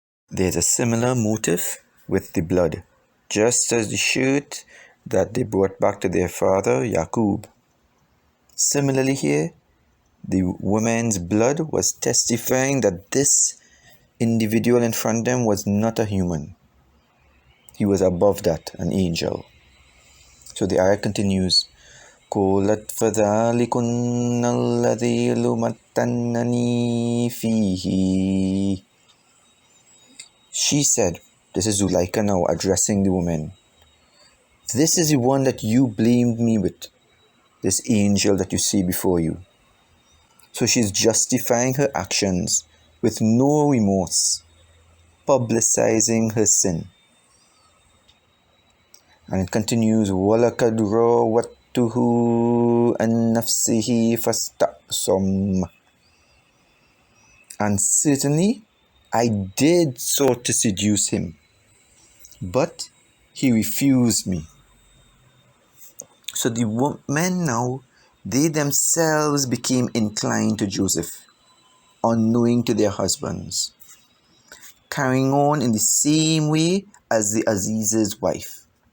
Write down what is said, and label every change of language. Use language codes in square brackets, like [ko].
[en] There's a similar motive with the blood, just as the shirt that they brought back to their father Yaqub. Similarly here, the woman's blood was testifying that this individual in front of them was not a human. He was above that, an angel. So the ayah continues, [ar] قُولَتْ فَذَلِكُنَّ الَّذِي لُمَتَّنَّنِي فِيهِ. [en] She said, this is Zuleika now addressing the woman, "This is the one that you blamed me with, this angel that you see before you." So she's justifying her actions with no remorse, publicizing her sin. And it continues, [ar] وَلَقَدْ رَاوَدتُّهُ عَنْ نَفْسِهِ فَاسْتَعْصَمَ. [en] And certainly, I did sought to seduce him, but he refused me. So the women now, they themselves became inclined to Joseph, unknowing to their husbands, carrying on in the same way as the Aziz's wife.